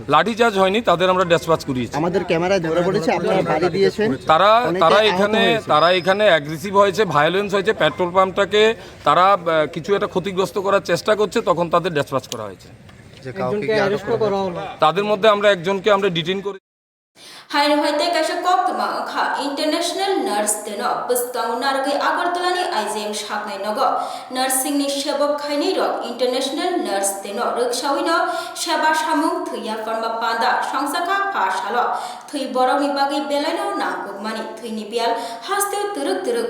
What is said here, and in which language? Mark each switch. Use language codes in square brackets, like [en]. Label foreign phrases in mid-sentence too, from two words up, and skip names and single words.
[bn] লাঠিচার্জ হয়নি, তাদের আমরা ডিসপ্যাচ করিয়েছি। আমাদের ক্যামেরায় ধরে পড়েছে আপনারা বাড়ি দিয়েছেন। তারা এখানে অ্যাগ্রেসিভ হয়েছে, ভায়োলেন্স হয়েছে, পেট্রোল পাম্পটাকে তারা কিছু একটা ক্ষতিগ্রস্ত করার চেষ্টা করছে, তখন তাদের ডিসপ্যাচ করা হয়েছে। একজনকে অ্যারেস্ট করা হলো। তাদের মধ্যে আমরা একজনকে আমরা ডিটেইন করে [trp] Haino haite kaisa koktuma kha [en] international nurse [trp] teno bustang nargai agartala ni IJM shaknai nogo nursing ni sebok khaini rok [en] international nurse [trp] teno rukshawino seba samung thuya forma panda sangsaka phashalo thui borok ni bagai belaino nangkukmani thui ni bial haste turuk